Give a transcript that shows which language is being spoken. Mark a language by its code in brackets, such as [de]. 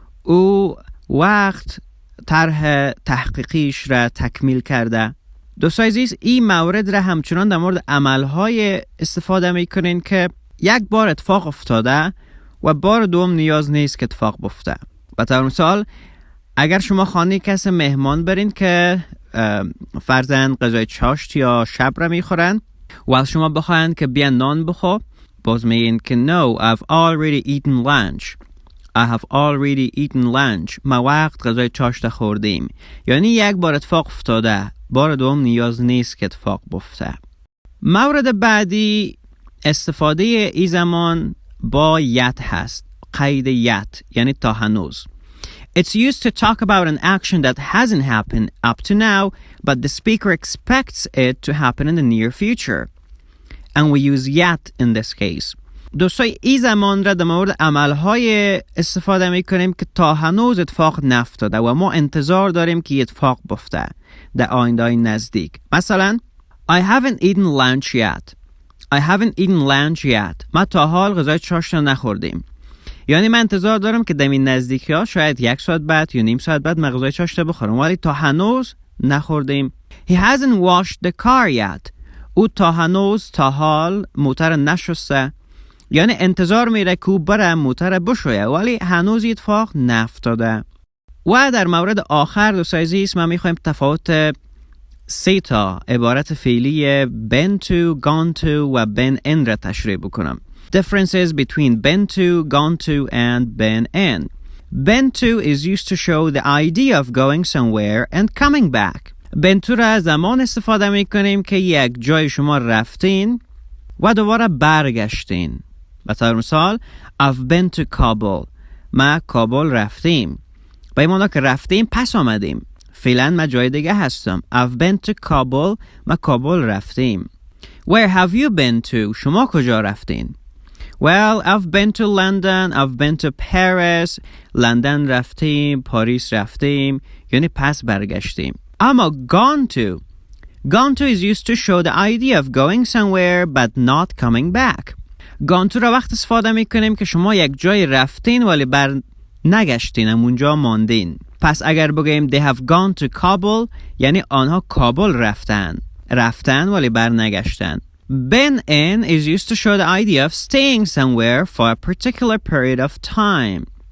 [fa] او وقت طرح تحقیقیش را تکمیل کرده. دوستان عزیز، این مورد را همچنان در مورد عملهای استفاده میکنین که یک بار اتفاق افتاده و بار دوم نیاز نیست که اتفاق بیفته. به طور مثال اگر شما خانه کسی مهمان برین که فرضاً غذای چاشت یا شب را میخورن و شما بخواین که بیان نان بخور، باز میگین که [en] No, I've already eaten lunch. I have already eaten lunch. [fa] ما وقت غذای چاشت خوردیم. یعنی یک بار اتفاق افتاده، بار دوم نیاز نیست که اتفاق بیفته. مورد بعدی استفاده ای زمان با یت هست. قید یت یعنی تا هنوز. [en] It's used to talk about an action that hasn't happened up to now, but the speaker expects it to happen in the near future. And we use yet in this case. [fa] دوستای این زمان را در مورد عملهای استفاده میکنیم که تا هنوز اتفاق نیفتاده و ما انتظار داریم که اتفاق بیفته در آینده نزدیک. [en] مثلا I haven't eaten lunch yet. I haven't eaten lunch yet. [fa] ما تا حال غذای چاشت نخوردیم. یعنی من انتظار دارم که در این نزدیکی ها شاید 1 ساعت بعد یا نیم ساعت بعد من غذای چاشت بخورم، ولی تا هنوز نخوردیم. [en] He hasn't washed the car yet. [fa] او تا هنوز تا حال موتر نشسته. یعنی انتظار میره که او بره موتر بشویه ولی هنوز اتفاق نیفتاده. و در مورد آخر دوستان عزیز ما میخوایم تفاوت 3 تا عبارت فعلی been to, gone to و been in را تشریح بکنم. [en] Differences between been to, gone to and been in. Been to is used to show the idea of going somewhere and coming back. [fa] been to را زمان استفاده میکنیم که یک جای شما رفتین و دوباره برگشتین. به طور مثال [en] I've been to Kabul. [fa] ما کابل رفتیم. به این معنی که رفتیم پس آمدیم. فعلا ما جای دیگه هستم. [en] I've been to Kabul. [fa] ما کابل رفتیم. [en] Where have you been to? [fa] شما کجا رفتین؟ [en] Well, I've been to London. I've been to Paris. [fa] لندن رفتیم، پاریس رفتیم، یعنی پس برگشتیم. اما gone to. [en] Gone to is used to show the idea of going somewhere but not coming back. [fa] gone to را وقت استفاده میکنیم که شما یک جای رفتین ولی بر نگشتین، اونجا ماندین. پس اگر بگیم [en] they have gone to Kabul [fa] یعنی آنها کابل رفتن ولی بر نگشتن. [en] Been in is used to show the idea of staying somewhere for a particular period of time.